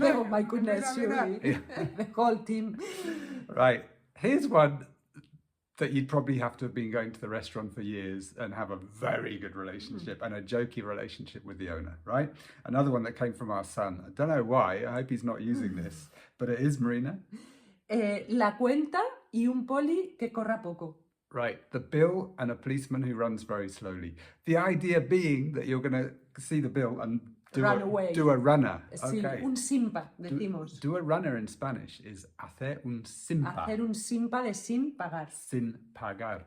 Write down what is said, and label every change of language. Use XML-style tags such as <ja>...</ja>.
<en>Oh my goodness, surely. The whole team. Right, here's one that you'd probably have to have been going to the restaurant for years and have a very good relationship and a jokey relationship with the owner, right? Another one that came from our son. I don't know why, I hope he's not using this, but it is, Marina.</en> <es>La cuenta y un poli que corra poco.</es> <en>Right, the bill and a policeman who runs very slowly. The idea being that you're going to see the bill and run away. Do a runner.</en> <es>Sí,</es> <en>Okay.</en> <es>un simpa, decimos.</es> <en>Do a runner in Spanish is</en> <es>hacer un simpa. Hacer un simpa de sin pagar. Sin pagar.</es>